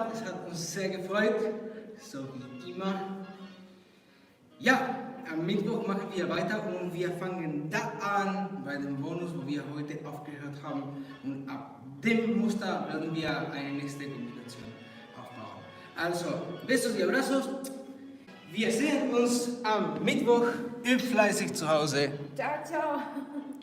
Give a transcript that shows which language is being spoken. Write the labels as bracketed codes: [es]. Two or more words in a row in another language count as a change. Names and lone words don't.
[de] Es hat uns sehr gefreut, so wie immer. Ja, am Mittwoch machen wir weiter und wir fangen da an bei dem Bonus, wo wir heute aufgehört haben. Und ab dem Muster werden wir eine nächste Kombination aufbauen. Also, [es] besos y abrazos. [de] Wir sehen uns am Mittwoch. Übt fleißig zu Hause. [it] Ciao, ciao.